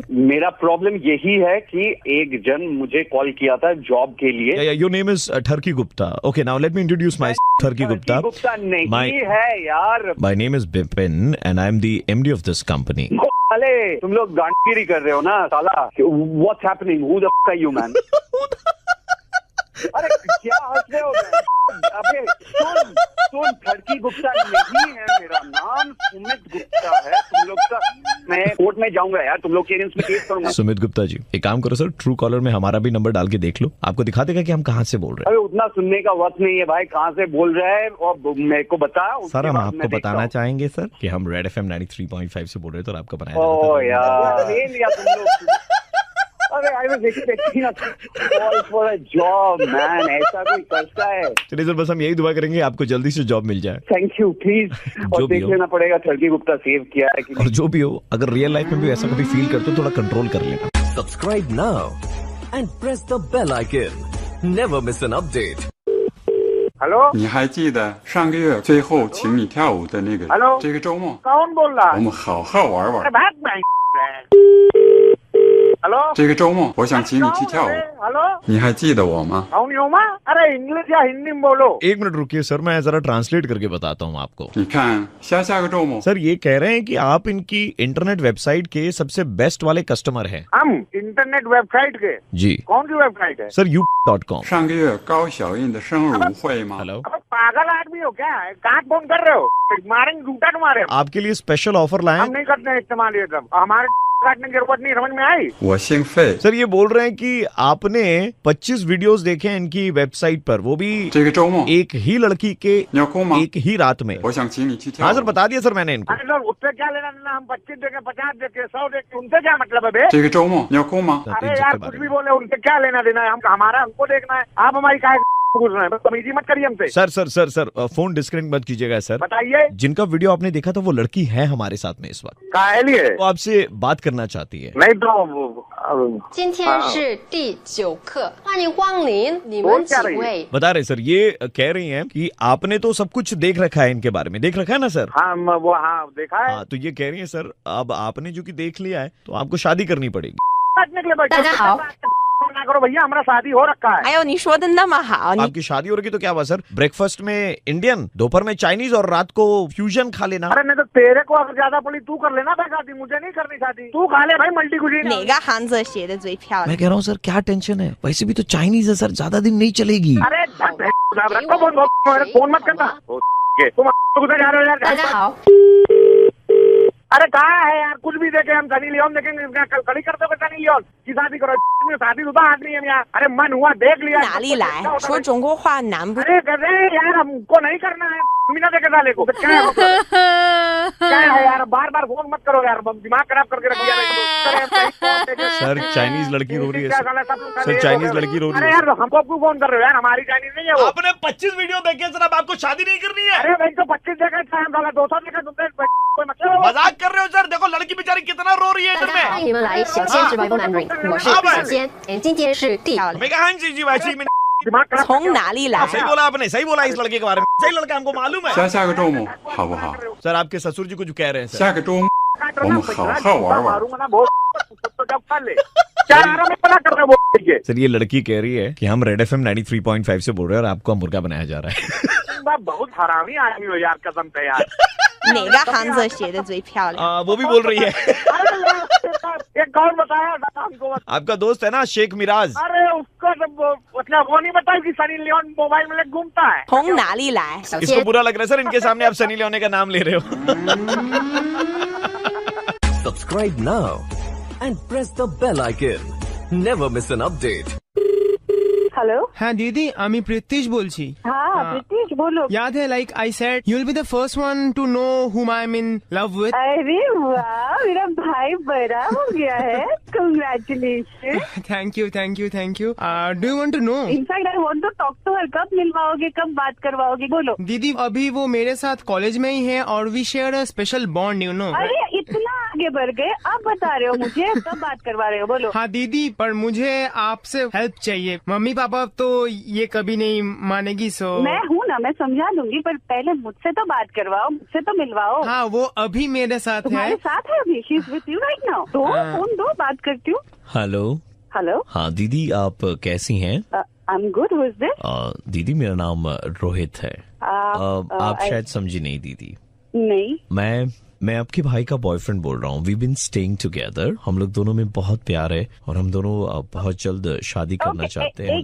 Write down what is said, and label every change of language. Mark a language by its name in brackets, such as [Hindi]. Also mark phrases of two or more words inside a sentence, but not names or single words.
[Hindi] मेरा प्रॉब्लम यही है कि एक जन मुझे कॉल किया था जॉब के लिए. [English] Your name is ठरकी गुप्ता. OK now let me introduce my ठरकी गुप्ता. [Hindi] गुप्ता नहीं है यार. [English] My name is बिपिन and I am the MD of this company. [Hindi] अरे तुम लोग गांडगिरी कर रहे हो ना साला. [English] What's happening? Who the fuck are you man? [Hindi] अरे क्या हंस रहे हो? अबे सुन ठरकी गुप्ता नहीं है मेरा नाम. सुमित गुप्ता है. तुम लोग का मैं कोर्ट में जाऊंगा यार. तुम लोग के अगेंस्ट में केस करूंगा. सुमित गुप्ता जी एक काम करो सर, ट्रू कॉलर में हमारा भी नंबर डाल के देख लो. आपको दिखा देगा कि हम कहाँ से बोल रहे हैं. अरे उतना सुनने का वक्त नहीं है भाई. कहाँ से बोल रहा है और मेरे को बता. सर हम आपको बताना चाहेंगे सर कि हम रेड FM 93.5 से बोल रहे थे और आपका बनाया. ओ यार ले लिया तुम लोग. [English] अरे I was expecting a call for a job, man. [Hindi] ऐसा कोई करता है? चलिए सर बस हम यही दुआ करेंगे आपको जल्दी से जॉब मिल जाए. [English] Thank you please. [Hindi] और देख लेना पड़ेगा ठरकी गुप्ता सेव किया है कि. और जो भी हो, अगर [English] real life [Hindi] में भी ऐसा कभी फील करते हो थोड़ा कंट्रोल कर लेना. [English] Subscribe now and press the bell icon. Never miss an update. [Hindi] हेलो. [Chinese] 你还记得上个月最后请你跳舞的那个 Hello? 这个周末 [Hindi] कौन बोल रहा [Chinese] 我 [Hindi] है? [Chinese] 们好好玩玩 [Hindi] अरे भाग भाई. हेलो. [Chinese] 这个周末我想请你去跳舞 [Hindi] हेलो. [Chinese] 你还记得我吗 [Hindi] कौन हो माँ? अरे इंग्लिश या हिंदी में बोलो. 1 मिनट रुकिए सर, मैं जरा ट्रांसलेट करके बताता हूँ आपको. [Chinese] 你看下个周末 [Hindi] सर ये कह रहे हैं कि आप इनकी [English] internet website [Hindi] के सबसे बेस्ट वाले कस्टमर हैं. हम [English] internet website [Hindi] के. जी. कौन सी वेबसाइट है? सर u.com. [Chinese] 上个月高小印的生日舞会吗 [Hindi] हेलो. अब पागल आदमी हो क्या? कहाँ फोन कर रहे हो? मारेंगे जूता तुम्हारे. आपके लिए [English] special offer [Hindi] लाए. हम नहीं करते हैं इस्तेमाल ये सब. हमारे काटने की जरूरत नहीं. समझ में आई? [Chinese] 我姓费 [Hindi] सर ये बोल रहे हैं कि आपने 25 वीडियोस देखे हैं इनकी वेबसाइट पर, वो भी [Chinese] 这个周末 [Hindi] एक ही लड़की के [Chinese] 你要哭吗 [Hindi] एक ही रात में. [Chinese] 我想请你去跳 [Hindi] हाँ [Chinese] 舞 [Hindi] सर बता दिया सर मैंने इनको. अरे सर उससे क्या लेना देना? हम 25 देखे, 50 देखे, 100 देखे, उनसे क्या मतलब है बे? [Chinese] 这个周末你要哭吗 [Hindi] अरे यार कुछ भी बोले, उनसे क्या लेना देना है? हम हमारा हमको देखना है. आप हमारी काहे पूछ रहे हैं? तमीजी मत करिए हमसे. सर सर सर सर [English] phone disconnect [Hindi] मत कीजिएगा सर. बताइए. जिनका वीडियो आपने देखा था वो लड़की है हमारे साथ में इस वक्त. काहे लिए? वो आपसे बात करना चाहती है. नहीं तो [Chinese] 今天是第9课，欢迎光临。你们几位？ [Hindi] बता रहे सर, ये कह रही हैं कि आपने तो सब कुछ देख रखा है इनके बारे में. देख रखा है ना सर? हाँ वो हाँ देखा है. हाँ तो ये कह रही है सर अब आपने जो कि देख लिया है तो आपको शादी करनी पड़ेगी. [Chinese] 大家好， [Hindi] करो भैया, हमारा शादी हो रखा है। [Chinese] 哎呦，你说的那么好，你 [Hindi] आपकी शादी हो रही तो क्या हुआ सर? ब्रेकफास्ट में इंडियन, दोपहर में चाइनीज और रात को फ्यूजन खा लेना। अरे नहीं तो तेरे को अगर ज्यादा पड़ी तू कर लेना भाई शादी, मुझे नहीं करनी शादी। तू खा ले भाई [English] multi cuisine. [Chinese] 哪个汉字写的最漂亮？ [Hindi] मैं कह रहा हूँ सर क्या टेंशन है, वैसे भी तो चाइनीज है सर, ज्यादा दिन नहीं चलेगी। अरे रखो फोन मत करना, तुम उधर जा रहे हो यार। [Chinese] 大家好， [Hindi] अरे कहाँ है यार, कुछ भी देखे हम सनी लियोन देखेंगे, कड़ी करते हो सनी लियोन की शादी करो, शादी शुदा आदमी है यहाँ। अरे मन हुआ देख लिया। [Chinese] 哪里来？说中国话难不？ [Hindi] अरे कर रहे यार, हमको नहीं करना है, मीना देखे साले को। क्या है मतलब? क्या है यार, बार बार फोन मत करो यार, दिमाग खराब करके रख दिया। सर चाइनीज लड़की रो रही है सर, चाइनीज लड़की रो रही अरे है। यार हमको क्यों फोन कर रहे हो यार, हमारी चाइनीज नहीं है वो। आपने 25 वीडियो देखे सर, अब आपको शादी नहीं करनी है। अरे भाई तो 25 देखा था हम, 200 देखा तुमने, कोई मतलब? मजाक कर रहे हो सर, देखो लड़की बेचारी कितना रो रही है [Chinese] 大 [Hindi] इधर [Chinese] 家欢 [Hindi] में। [Chinese] 迎你们来小仙 Survival Mandarin，我是小仙，今天是第 [Hindi] मैं कहा हाँ जी जी वैसे ही मैंने दिमाग खराब [Chinese] 从哪里来？ [Hindi] सही बोला आपने, सही बोला इस लड़के के बारे में, सही लड़का हमको मालूम है। [Chinese] 下个周末好不好？ [Hindi] सर आपके ससुर जी कुछ कह रहे हैं सर। [Chinese] 下个周末我们好好玩玩。 [Hindi] मारूंगा ना बहुत, तो जब कर ले क्या आराम में पला कर रहे हो वो। सर ये लड़की कह रही है कि हम रेड एफएम 93.5 से बोल रहे हैं और आपको मुर्गा बनाया जा रहा है। बहुत हरामी आदमी हो यार, कसम से यार। [Chinese] 哪个汉字写的最漂亮？ [Hindi] वो भी बोल रही है। एक और बताया था हमको। आपका दोस्त है ना शेख मिराज, अरे उसको मतलब वो नहीं बताया कि सनी लियोन मोबाइल में लेके घूमता है। [Chinese] 从哪里来？小 [Hindi] इसको [Chinese] 仙。 [Hindi] बुरा लग रहा है सर, इनके सामने आप सनी लियोनी का नाम ले रहे हो। [English] Subscribe now and press the bell icon. Never miss an update. [Bangla] হ্যালো, হ্যাঁ দিদি, আমি প্রীতিশ বলছি। হ্যাঁ প্রীতিশ বলো। [Hindi] याद है [English] like I said you will be the first one to know whom I am in love with. [Hindi] अरे वाह, मेरा भाई बड़ा हो गया है, कंग्रेचुलेशन। [English] Thank you thank you thank you. Do you want to know? In fact I want to talk to her. [Hindi] कब मिलवाओगे, कब बात करवाओगे, बोलो। दीदी अभी वो मेरे साथ कॉलेज में ही है और [English] we share a special bond, you know. [Hindi] अरे इतना आगे बढ़ गए, अब बता रहे हो मुझे, कब बात करवा रहे हो, बोलो। हाँ दीदी, पर मुझे आपसे हेल्प चाहिए। मम्मी पापा तो ये कभी नहीं मानेगी, सो मैं हूँ ना, मैं समझा दूंगी, पर पहले मुझसे तो बात करवाओ, मुझसे तो मिलवाओ। हाँ वो अभी मेरे साथ तुम्हारे है। साथ है अभी, [English] She is with you right now. [Hindi] दो फोन दो, बात करती हूँ। हेलो। हेलो। हाँ दीदी आप कैसी हैं? [English] I am good. Who is this? [Hindi] दीदी मेरा नाम रोहित है। आप शायद समझी नहीं दीदी। नहीं, मैं आपके भाई का बॉयफ्रेंड बोल रहा हूँ। [English] we been staying together, [Hindi] हम लोग दोनों में बहुत प्यार है और हम दोनों बहुत जल्द शादी करना चाहते हैं।